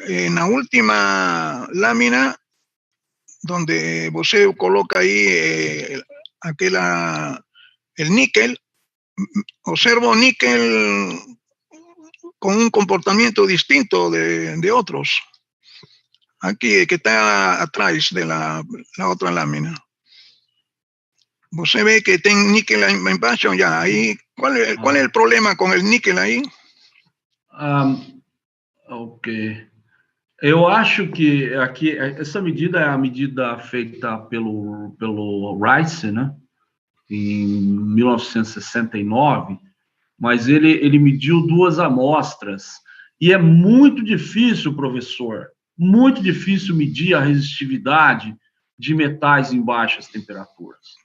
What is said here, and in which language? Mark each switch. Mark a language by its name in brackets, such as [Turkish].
[Spanish] En la última lámina, donde [Portuguese] você [Spanish] coloca ahí el níquel, observo níquel con un comportamiento distinto de otros. Aquí, que está atrás de la otra lámina. [Portuguese] Você ve que tem níquel embaixo ya. [Spanish] Ahí, ¿cuál es el problema con el níquel ahí? Ok. [Portuguese] Eu acho que aqui essa medida é a medida feita pelo Rice, né? Em 1969, mas ele mediu 2 amostras. E é muito difícil, professor, muito difícil medir a resistividade de metais em baixas temperaturas.